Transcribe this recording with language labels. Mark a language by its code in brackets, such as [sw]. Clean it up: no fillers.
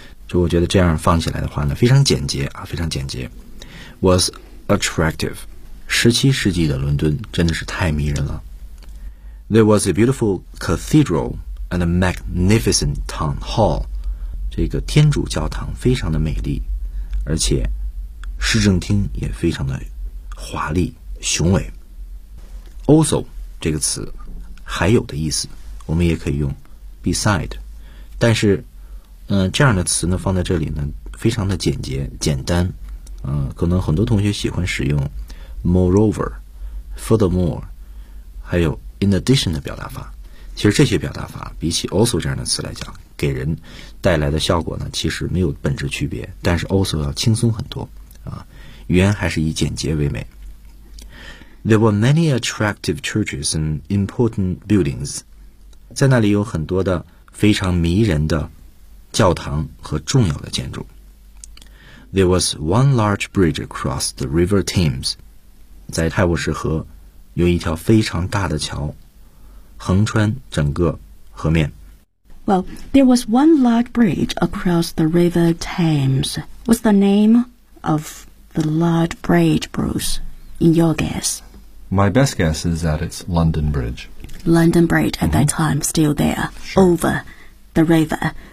[zh] 就我觉得这样放起来的话呢非常简洁啊，非常简洁。 [en] Was attractive. [zh] 17世纪的伦敦真的是太迷人了。 [en] There was a beautiful cathedral and a magnificent town hall. [zh] 这个天主教堂非常的美丽，而且市政厅也非常的华丽雄伟。 Also 这个词还有的意思，我们也可以用 beside， 但是这样的词呢放在这里呢非常的简洁简单，可能很多同学喜欢使用 moreover furthermore 还有 in addition 的表达法。其实这些表达法比起 also 这样的词来讲给人带来的效果呢其实没有本质区别，但是 also 要轻松很多啊，语言还是以简洁为美。 [en] There were many attractive churches and important buildings. [zh] 在那里有很多的非常迷人的教堂和重要的建筑。 [en] There was one large bridge across the River Thames. [zh] 在泰晤士河有一条非常大的桥，横穿整个河面。 [en] Well, there was one large bridge across the River Thames. What's the name of the large bridge, Bruce, in your guess? My best guess is that it's London Bridge. London Bridge at that time, still there, over the river.